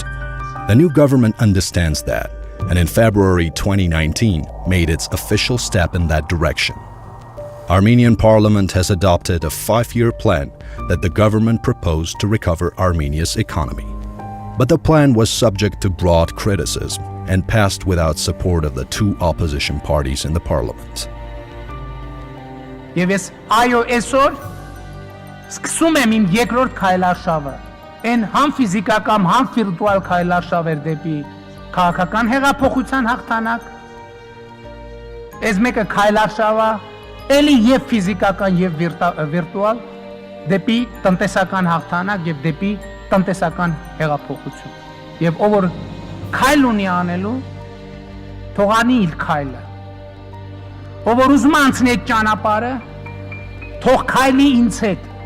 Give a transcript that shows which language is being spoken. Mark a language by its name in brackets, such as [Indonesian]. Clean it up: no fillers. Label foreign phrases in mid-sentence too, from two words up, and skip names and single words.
[English] The new government understands that, and in February 2019 made its official step in that direction. Armenian parliament has adopted a 5-year plan that the government proposed to recover Armenia's economy. But the plan was subject to broad criticism and passed without support of the two opposition parties in the parliament. [Armenian] Եվ ես այո այսօր սկսում եմ իմ երկրորդ քայլարշավը, այն համ ֆիզիկական, համ վիրտուալ քայլարշավեր դեպի քաղաքական հեղափոխության հաղթանակ, այս մեկը քայլարշավը, էլի եւ ֆիզիկական եւ վիրտուալ դեպի տնտեսական հաղթանակ եւ դեպի տնտեսական հեղափոխություն։ Եվ ով որ քայլ ունի անելու, թողանի իր քայլը։ Ով որ ուզում անցնի այդ ճանապարհը, թող քայլի ինձ հետ։